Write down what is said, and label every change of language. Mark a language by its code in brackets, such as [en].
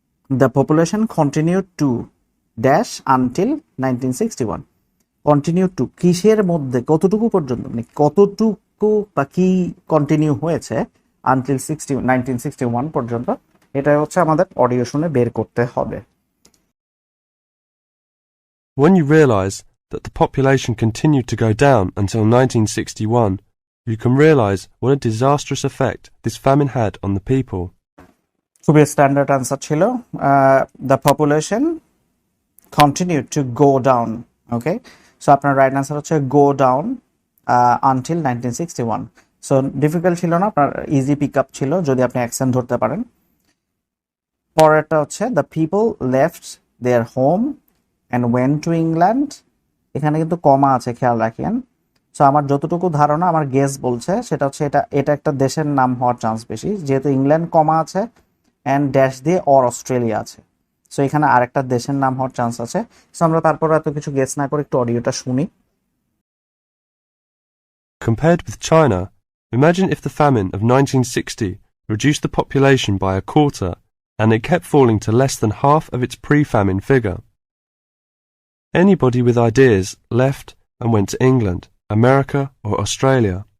[en] The population continue to dash until 1961। [bn] Continue to কিসের মধ্যে, কতটুকু পর্যন্ত, মানে কতটুকু বা কি কন্টিনিউ হয়েছে আনটিল 1961 পর্যন্ত, এটা হচ্ছে আমাদের অডিও শুনে বের করতে হবে। [en] When you realize that the population continued to go down until 1961, you can realize what a disastrous effect this famine had on the people. [bn] খুবই স্ট্যান্ডার্ড অ্যান্সার ছিল। [en] The population continue to go down. Okay, so আপনার right answer হচ্ছে go down until 1961। [bn] So difficult ছিল না, আপনার easy pick up ছিল যদি আপনি অ্যাকসেন্ট ধরতে পারেন। পরেরটা হচ্ছে [en] The people left their home and went to England. [bn] এখানে কিন্তু কমা আছে, খেয়াল রাখেন। সো আমার যতটুকু ধারণা, আমার গেস বলছে সেটা হচ্ছে এটা একটা দেশের নাম হওয়ার চান্স বেশি, যেহেতু ইংল্যান্ড কমা আছে অ্যান্ড ড্যাশ দিয়ে অর অস্ট্রেলিয়া আছে। সো এখানে আরেকটা দেশের নাম হওয়ার চান্স আছে। সো আমরা তারপর এত কিছু গেস না করে একটু অডিওটা শুনি। [en] Compared with China, imagine if the famine of 1960 reduced the population by a quarter and it kept falling to less than half of its pre-famine figure. Anybody with ideas left and went to England, America or Australia.